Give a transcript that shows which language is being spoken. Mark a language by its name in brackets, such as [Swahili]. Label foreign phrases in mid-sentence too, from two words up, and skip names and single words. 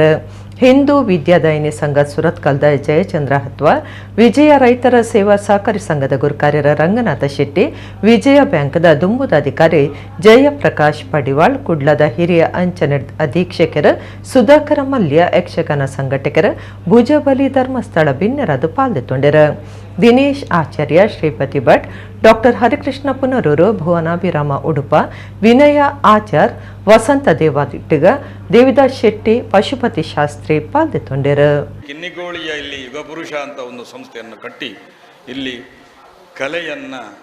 [Tulu] ಹಿಂದೂ ವಿದ್ಯಾದಾಯಿನಿ ಸಂಘ ಸುರತ್ಕಲ್ದ ಜಯಚಂದ್ರ ಹತ್ವಾ, ವಿಜಯ ರೈತರ ಸೇವಾ ಸಹಕಾರಿ ಸಂಘದ ಗುರುಕಾರ್ಯರ ರಂಗನಾಥ ಶೆಟ್ಟಿ, ವಿಜಯ ಬ್ಯಾಂಕ್ದ ದುಂಬುದ ಅಧಿಕಾರಿ ಜಯಪ್ರಕಾಶ್ ಪಡಿವಾಳ್, ಕುಡ್ಲದ ಹಿರಿಯ ಅಂಚನೆ ಅಧೀಕ್ಷಕರು ಸುಧಾಕರ ಮಲ್ಯ, ಯಕ್ಷಗಾನ ಸಂಘಟಕರು ಭುಜಬಲಿ ಧರ್ಮಸ್ಥಳ ಬಿನ್ನರದು ಪಾಲ್ಗೊಂಡರು. ದಿನೇಶ್ ಆಚಾರ್ಯ, ಶ್ರೀಪತಿ ಭಟ್, ಡಾಕ್ಟರ್ ಹರಿಕೃಷ್ಣ ಪುನರೂರು, ಭುವನಾಭಿರಾಮ ಉಡುಪ, ವಿನಯ ಆಚಾರ್, ವಸಂತ ದೇವಾದಿಟ್ಟಿಗ, ದೇವಿದಾಸ್ ಶೆಟ್ಟಿ, ಪಶುಪತಿ ಶಾಸ್ತ್ರಿ ಪಾಲ್ಗೊಂಡರು. [Kannada] ಕಿನ್ನಿಗೋಳಿಯ ಇಲ್ಲಿ ಯುಗಪುರುಷ ಅಂತ ಒಂದು ಸಂಸ್ಥೆಯನ್ನು ಕಟ್ಟಿ ಇಲ್ಲಿ ಕಲೆಯನ್ನು